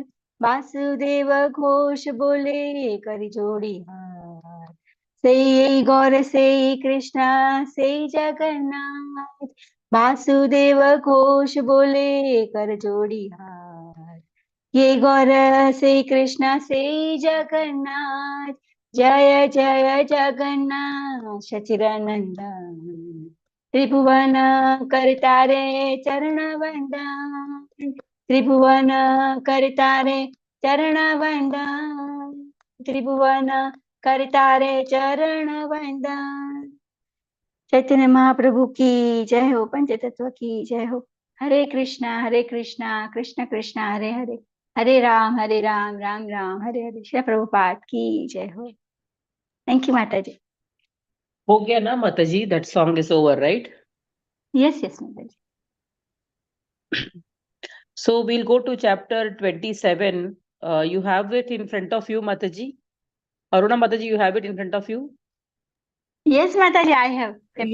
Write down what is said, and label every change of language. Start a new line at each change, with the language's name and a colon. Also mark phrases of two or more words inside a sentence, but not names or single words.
Bangla: বাসুদেব ঘোষ বলে করি জোড়ি হার. সে গৌর সে কৃষ্ণ সে জগন্নাথ. বাসুদেব ঘোষ বলে কর জোড়ি হার. যে গৌর সে কৃষ্ণ সে জগন্নাথ. জয় জয় জগন্নাথ শচীনন্দন ত্রিভুবন কর্তারে চরণ বন্দন. ত্রিভুবন কর্তারে চরণ বন্দন. ত্রিভুবন কর্তারে চরণ বন্দন.
Hindi: चैतन्य महाप्रभु की जय हो. पंचतत्व की जय हो. हरे कृष्णा कृष्ण कृष्ण हरे हरे. हरे राम राम राम हरे हरे. श्री प्रभुपाद की जय हो.
English: thank you माताजी.
Hindi: हो गया ना Mataji?
English: That song is over, right? Yes, Mataji. So we'll go to chapter 27. You have it in front of you, Mataji. Aruna Mataji, you have it in front of you? Yes, Mataji, I have. Chapter